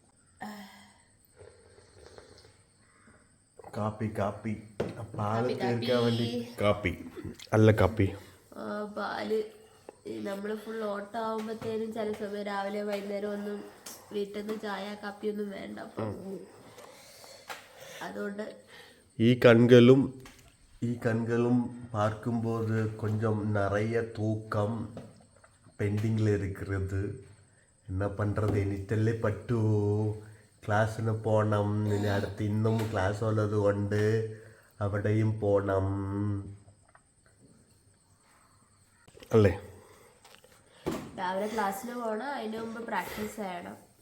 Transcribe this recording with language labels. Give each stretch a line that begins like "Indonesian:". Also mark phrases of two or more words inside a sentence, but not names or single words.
Malayalam: കാപ്പി കാപ്പി പാല് തീർക്കാൻ വേണ്ടി കാപ്പി അല്ല കാപ്പി. പാല് നമ്മൾ ഫുൾ ഓട്ടം ആവുമ്പോഴത്തേനും ചില സമയം രാവിലെ വൈകുന്നേരം ഒന്നും വീട്ടിൽ നിന്ന് ചായ കാപ്പിയൊന്നും വേണ്ട. അപ്പം അതുകൊണ്ട്
Tamil: ഈ കண்களும் பார்க்கும்போது கொஞ்சம் நிறைய தூக்கம் பெண்டிங்கில் இருக்கிறது. என்ன பண்ணுறது,
Malayalam: എനിക്കല്ലേ പറ്റൂ. ക്ലാസ്സിന് പോകണം. ഇനി അടുത്ത് ഇന്നും ക്ലാസ് ഉള്ളത് കൊണ്ട് അവിടെയും പോകണം അല്ലേ? രാവിലെ ക്ലാസ്സിന് പോകണം, അതിന് മുമ്പ് പ്രാക്ടീസ് ചെയ്യണം.